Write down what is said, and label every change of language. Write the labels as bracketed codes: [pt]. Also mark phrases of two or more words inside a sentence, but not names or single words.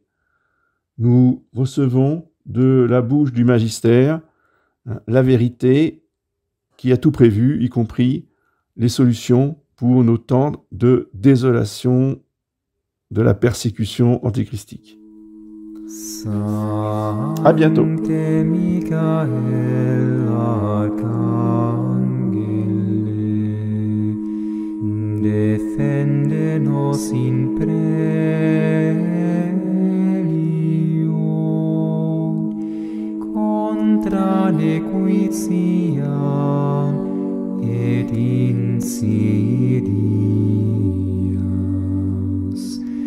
[fr] Nous recevons de la bouche du magistère la vérité qui a tout prévu, y compris les solutions pour nos temps de désolation de la persécution antéchristique. À bientôt. [la] Defende nos in prelio contra nequitia et insidias.